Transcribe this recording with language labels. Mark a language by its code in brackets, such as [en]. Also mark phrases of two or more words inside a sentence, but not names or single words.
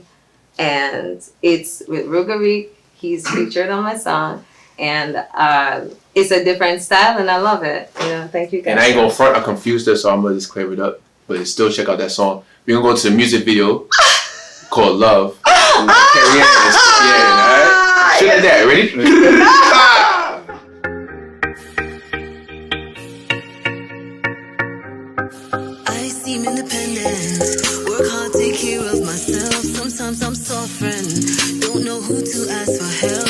[en] And it's with Rugarik. He's featured on my song. And it's a different style and I love it. You know, thank you guys. And I ain't gonna front, I confused her, so I'm gonna just clear it up. But still check out that song. We're gonna go to the music video called Love. Karry-Ann Scorpian, alright? Shoot at that, ready? I seem independent, work hard, take care of myself. Sometimes I'm suffering, don't know who to ask for help.